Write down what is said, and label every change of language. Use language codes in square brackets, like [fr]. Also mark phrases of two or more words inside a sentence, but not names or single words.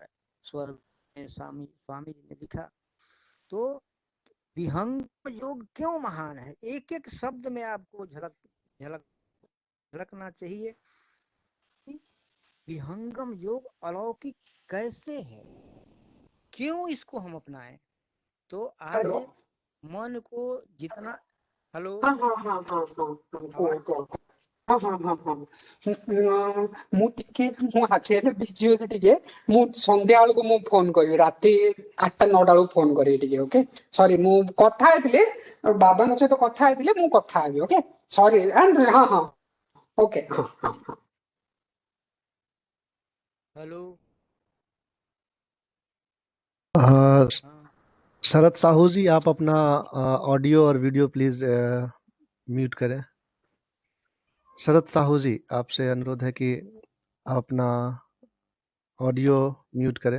[hi] स्वर्ग में स्वामी स्वामी जी ने लिखा। तो विहंग योग क्यों महान है, एक एक शब्द में आपको झलक झलक झलकना चाहिए। विहंगम योग अलौकिक कैसे है, क्यों इसको हम अपनाएं? तो आज हेलो। मन को जितना, हेलो, हाँ हाँ हाँ हाँ हाँ हाँ कुह आवाज, [or] कुह। [hi] हाँ हाँ हाँ हाँ [or] ମୁଁ ଟିକେ ମୁଁ ଆଜି ଏବେ ବିଜି ଅଛି ଟିକେ। ମୁଁ ସନ୍ଧ୍ୟା ବେଳକୁ ମୁଁ ଫୋନ କରିବି, ରାତି 8ଟା 9ଟା ବେଳକୁ ଫୋନ କରିବି ଟିକେ। [en] okay sorry, [or] ମୁଁ କଥା ହେଇଥିଲି ବାବାଙ୍କ ସହିତ କଥା ହେଇଥିଲି, ମୁଁ କଥା ହେବି। [en] okay sorry and [or] ହଁ ହଁ [hi] ओके हाँ हाँ हाँ। हेलो। हाँ, हाँ, शरद साहू जी, आप अपना ऑडियो और वीडियो [en] please mute [hi] करें। शरद साहू जी, आपसे अनुरोध है कि आप अपना [en] audio mute [hi] करें।